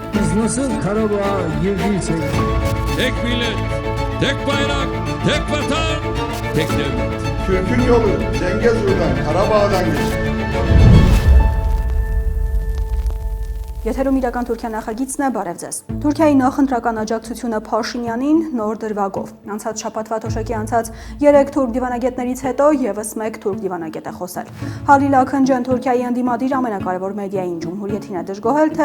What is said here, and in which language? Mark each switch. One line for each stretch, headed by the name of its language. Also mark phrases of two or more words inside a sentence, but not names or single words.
Turkish: Siz nasıl Karabağ'a girdiyseniz. Tek millet, tek bayrak, tek vatan, tek devlet. Türk'ün yolu Zengezur'dan, Karabağ'dan geçer.
Armenian: Եթերում իրական Թուրքիա նախագիծն է, բարև ձեզ։ Թուրքիայի նախընտրական աջակցությունը Փաշինյանին նոր դրվագով։ Անցած շաբաթվա թոշակի անցած 3 թուրք դիվանագետներից հետո եւս 1 թուրք դիվանագետ է խոսել։ Հալիլ Աքնջան Թուրքիայի ընդդիմադիր ամենակարևոր մեդիային Ջումհուրիեթին է դժգոհել, թե